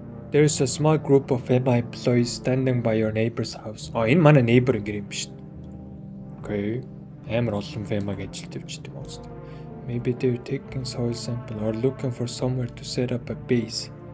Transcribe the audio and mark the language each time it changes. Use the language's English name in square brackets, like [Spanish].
[English] There is a small group of FEMA employees standing by your neighbor's house. [Mongolian] Энэ манай neighbor гэр юм биш. [English] Okay. [Mongolian] Амар олон FEMA-г ажилт явж байгаа юм уу? [English] Maybe they're taking soil sample or looking for somewhere to set up a base.